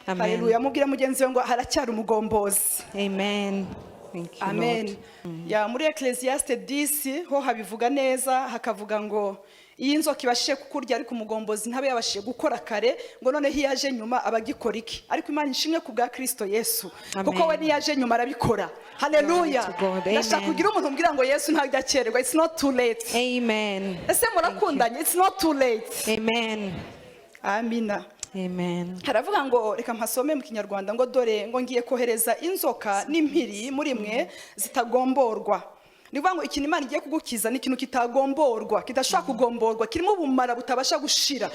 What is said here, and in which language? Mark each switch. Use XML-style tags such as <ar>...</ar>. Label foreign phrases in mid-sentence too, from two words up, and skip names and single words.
<rw>Haleluya. Mubwira mugenzi we ngo haracyari umugombozi.</rw> <en>Amen. Thank you, Amen.</en> <rw>Ya muri Ecclesiastes 10 ho habivuga neza, hakavuga ngo iyi nzoka ibashije kukurya ariko umugombozi ntabe yabashije gukora kare, ngo none hiyaje nyuma abagikora iki. Ariko Imana ishimwe ku bwa Kristo Yesu, kuko we niyaje nyuma arabikora. Haleluya. Ndashaka kugira umuntu umbwira ngo Yesu ntabwo akererwa.</rw> <en>It's not too late. Amen.</en> <rw>Ese murakundanye?</rw> <en>It's not too late. Amen.</en> <rw>Amina.</rw> <en>Amen.</en> <rw>Haravuga ngo reka mpasome mu Kinyarwanda ngo dore ngo ngiye kohereza inzoka n'impiri muri mwe zitagomborwa. Nivuga ngo ikintu Imana igiye kugukiza ni ikintu kitagomborwa, kidashaka kugomborwa, kirimo ubumara butabasha gushira.</rw>